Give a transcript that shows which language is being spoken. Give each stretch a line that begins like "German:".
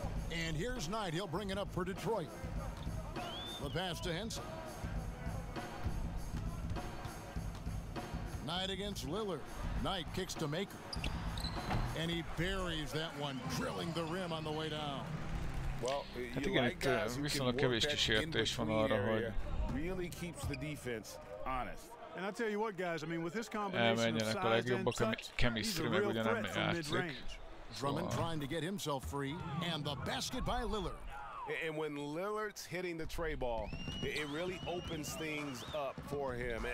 English: And here's Knight. He'll bring it up for Detroit. The pass to Henson. Knight against Lillard. Knight kicks to Maker. And he buries that one, drilling the rim on the way down. Well,
Hungarian: hát igen, itt viszonylag kevés kísértés van arra, hogy
English: really keeps the defense honest. And I tell you what, guys, I mean, with this combination of size and touch, he's a real threat from mid-range. Drummond trying to get himself free, and the basket by Lillard. And when Lillard's hitting the tray ball, it really opens things up for him.